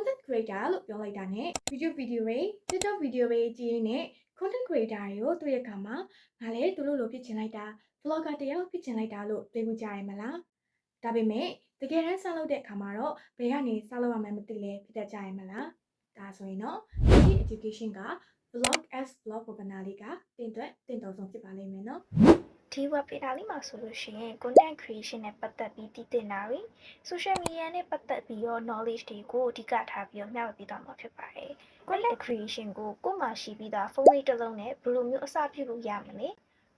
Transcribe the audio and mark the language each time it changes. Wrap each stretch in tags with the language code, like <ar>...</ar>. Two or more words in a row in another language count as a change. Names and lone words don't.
<my>creator လို့ပြောလိုက်တာနဲ့</my> <en>YouTube video</en> <my>တွေ</my> <en>TikTok video</en> <my>တွေကြည့်နေ</my> <en>content creator</en> <my>တွေကိုတွေ့ရခါမှာငါလည်းသူတို့လိုဖြစ်ချင်လိုက်တာ vlogger တယောက်ဖြစ်ချင်လိုက်တာလို့တွေးမှုကြရမလားဒါပေမဲ့တကယ်တမ်းစလုပ်တဲ့အခါမှာတော့ဘယ်ကနေစလုပ်ရမှန်းမသိလဲဖြစ်တတ်ကြရမလားဒါဆိုရင်တော့ဒီ education က</my> <en>vlog as vlog webinar</en> <my>လေးကတင်တော်ဆုံးဖြစ်ပါလိမ့်မယ်နော် ဒီ webinar လေးမှာဆိုလို့ရှိရင်</my> <en>content creation</en> <my>နဲ့ပတ်သက်ပြီးတည်တင်တာတွေ</my> <en>social media</en> <my>နဲ့ပတ်သက်ပြီးတော့ knowledge တွေကိုအဓိကထားပြီးတော့မျှဝေပေးသွားမှာဖြစ်ပါတယ်။</my> <en>content creation</en> <my>ကိုကိုယ်မှာရှိပြီးသားဖုန်းလေးတစ်လုံးနဲ့ဘယ်လိုမျိုးအစပြုလို့ရမလဲ။</my>